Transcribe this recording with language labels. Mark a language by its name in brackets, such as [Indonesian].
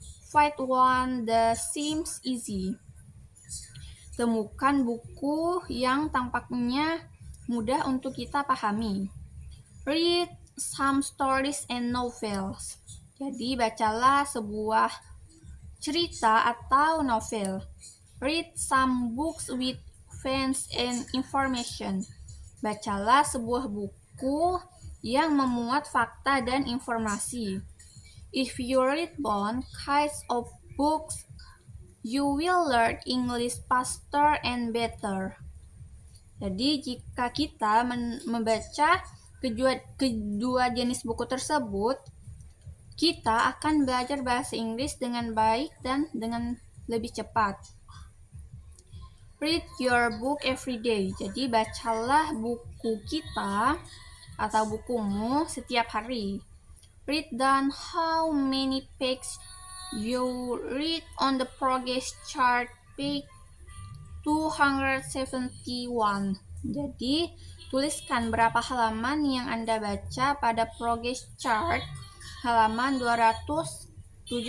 [English] Find one that seems easy. [Indonesian] Temukan buku yang tampaknya mudah untuk kita pahami. [English] Read some stories and novels. [Indonesian] Jadi bacalah sebuah cerita atau novel. [English] Read some books with facts and information. [Indonesian] Bacalah sebuah buku yang memuat fakta dan informasi. [English] If you read both kinds of books, you will learn English faster and better. [Indonesian] Jadi jika kita membaca kedua jenis buku tersebut, kita akan belajar bahasa Inggris dengan baik dan dengan lebih cepat. [English] Read your book every day. [Indonesian] Jadi bacalah buku kita atau bukumu setiap hari. [English] Read down how many pages you read on the progress chart page 271. [Indonesian] Jadi, tuliskan berapa halaman yang Anda baca pada progress chart halaman 271.